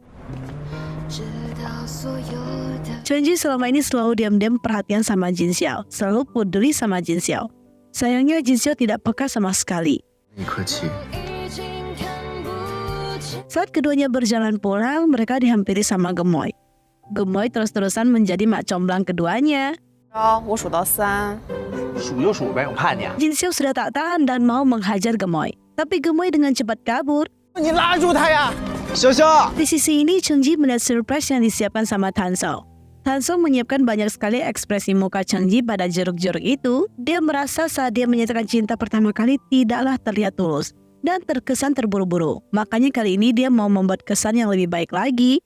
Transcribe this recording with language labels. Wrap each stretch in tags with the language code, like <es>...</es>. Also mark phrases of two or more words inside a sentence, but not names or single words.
<id>Cheng Ji selama ini selalu diam-diam perhatian sama Jin Xiao, selalu peduli sama Jin Xiao. Sayangnya Jin Xiao tidak peka sama sekali.</id> <zh>你客气。</zh> <id>Saat keduanya berjalan pulang, mereka dihampiri sama Gemoy. Gemoy terus-terusan menjadi mak comblang keduanya.</id> <zh>我数到3，数就数呗，我看你。</zh> <id>Jin Xiao sudah tak tahan dan mau menghajar Gemoy. Tapi Gemoy dengan cepat kabur.</id> <zh>你拉住他呀，潇潇。</zh> <id>Di sisi ini, Cheng Ji melihat surprise yang disiapkan sama Tan Shou. Tan Shou menyiapkan banyak sekali ekspresi muka Cheng Ji pada jeruk-jeruk itu. Dia merasa saat dia menyatakan cinta pertama kali tidaklah terlihat tulus dan terkesan terburu-buru. Makanya kali ini dia mau membuat kesan yang lebih baik lagi.</id>